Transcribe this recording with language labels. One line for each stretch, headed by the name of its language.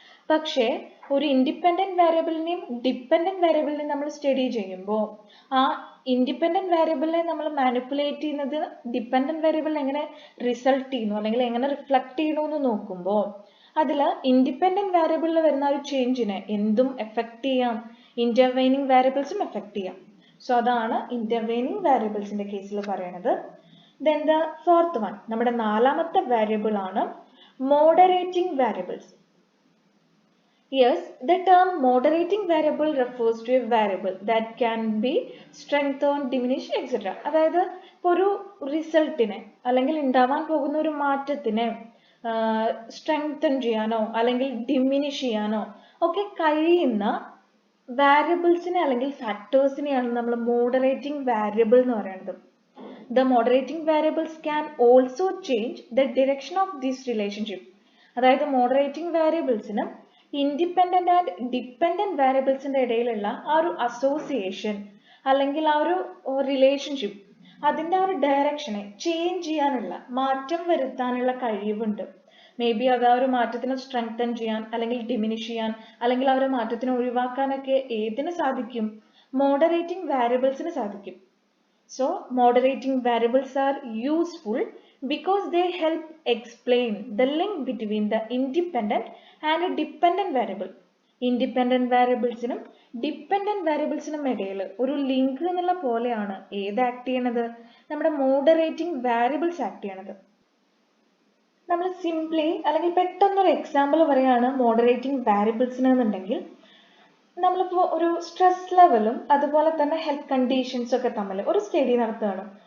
Malayalam: പക്ഷേ ഒരു independent വാരിയബിളിനെയും dependent വാരിയബിളിനെയും നമ്മൾ സ്റ്റഡി ചെയ്യുമ്പോൾ ആ ഇൻഡിപെൻഡന്റ് വാരിയബിളിനെ നമ്മൾ മാനിപ്പുലേറ്റ് ചെയ്യുന്നത് ഡിപ്പെൻഡന്റ് വാരിയബിളിൽ എങ്ങനെ റിസൾട്ട് ചെയ്യുന്നു അല്ലെങ്കിൽ എങ്ങനെ റിഫ്ലക്ട് ചെയ്യണു എന്ന് നോക്കുമ്പോൾ അതിൽ ഇൻഡിപെൻഡന്റ് വാരിയബിളിൽ വരുന്ന ഒരു ചേഞ്ചിനെ എന്തും എഫക്ട് ചെയ്യാം, ഇന്റർവെയിനിങ് വാരിയബിൾസും എഫക്ട് ചെയ്യാം. സോ അതാണ് ഇന്റർവെയിനിങ് വാരിയബിൾസിന്റെ കേസിൽ പറയുന്നത്. ദെൻ ദ ഫോർത്ത് വൺ, നമ്മുടെ നാലാമത്തെ വാരിയബിൾ ആണ് moderating variables.
English: Yes, the term moderating variable refers to a variable that can be strengthened, diminished, etc.
Malayalam: അതായത് ഇപ്പോൾ ഒരു റിസൾട്ടിനെ അല്ലെങ്കിൽ ഉണ്ടാവാൻ പോകുന്ന ഒരു മാറ്റത്തിനെ സ്ട്രെങ്തൻ ചെയ്യാനോ അല്ലെങ്കിൽ ഡിമിനിഷ് ചെയ്യാനോ ഒക്കെ കഴിയുന്ന വാരിയബിൾസിനെ അല്ലെങ്കിൽ ഫാക്ടേഴ്സിനെയാണ് നമ്മൾ മോഡറേറ്റിംഗ് വാരിയബിൾ എന്ന് പറയുന്നത്.
English: The moderating variables can also change the direction of this relationship.
Malayalam: അതായത് മോഡറേറ്റിംഗ് വാരിയബിൾസിന് ഇൻഡിപെൻഡന്റ് ആൻഡ് ഡിപ്പെൻഡന്റ് വാരിയബിൾസിന്റെ ഇടയിലുള്ള ആ ഒരു അസോസിയേഷൻ അല്ലെങ്കിൽ ആ ഒരു റിലേഷൻഷിപ്പ് അതിന്റെ ആ ഒരു ഡയറക്ഷനെ ചേഞ്ച് ചെയ്യാനുള്ള മാറ്റം വരുത്താനുള്ള കഴിവുണ്ട്. മേ ബി അത് ആ ഒരു മാറ്റത്തിനെ സ്ട്രെങ്തൻ ചെയ്യാൻ അല്ലെങ്കിൽ ഡിമിനിഷ് ചെയ്യാൻ അല്ലെങ്കിൽ ആ ഒരു മാറ്റത്തിനെ ഒഴിവാക്കാനൊക്കെ ഏതിന് സാധിക്കും? മോഡറേറ്റിംഗ് വാരിയബിൾസിന് സാധിക്കും.
English: So moderating variables are useful because they help explain the link between the independent and a dependent variable.
Malayalam: Independent variablesനും dependent വാരിയബിൾസിനും ഇടയിൽ ഒരു ലിങ്ക് എന്നുള്ള പോലെയാണ് ഏത് ആക്ട് ചെയ്യണത്? നമ്മുടെ മോഡറേറ്റിംഗ് വാരിയബിൾസ് ആക്ട് ചെയ്യണത്. നമ്മൾ സിംപ്ലി അല്ലെങ്കിൽ പെട്ടെന്നൊരു എക്സാമ്പിൾ പറയാണ് മോഡറേറ്റിംഗ് വാരിയബിൾസിന് എന്നുണ്ടെങ്കിൽ നമ്മളിപ്പോൾ ഒരു സ്ട്രെസ് ലെവലും അതുപോലെ തന്നെ ഹെൽത്ത് കണ്ടീഷൻസും ഒക്കെ തമ്മിൽ ഒരു സ്റ്റഡി നടത്തുകയാണ്.